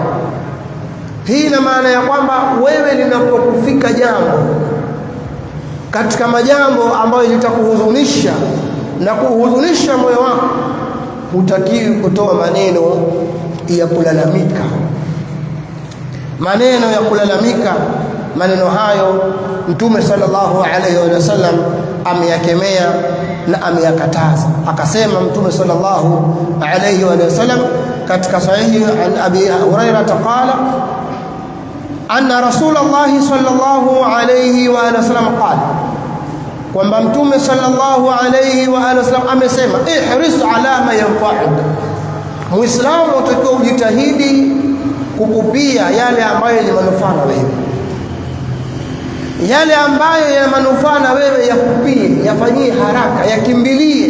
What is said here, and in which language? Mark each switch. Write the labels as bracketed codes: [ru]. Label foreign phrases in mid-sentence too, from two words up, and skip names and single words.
[sw] Hii ina maana ya kwamba wewe linapokufika jambo katika majambo ambayo litakuhuzunisha na kuhuzunisha moyo wako, hutakiwi kutoa maneno ya kulalamika. Maneno ya kulalamika, maneno hayo Mtume [ar] صلى الله عليه وسلم [sw] ameyakemea na ameyakataza. Akasema Mtume [ar] صلى الله عليه وسلم [sw] katika sahihi [ar] عن أبي هريرة قال أن رسول الله صلى الله عليه وسلم قال, [sw] kwamba Mtume [ar] صلى الله عليه وسلم [sw] amesema, [ar] احرص على ما ينفعك, [sw] Muislamu utakiwa ujitahidi kukupia yale ambayo ni manufaa na wewe, yale ambayo yana manufaa na wewe yakupie, yafanyie haraka, yakimbilie.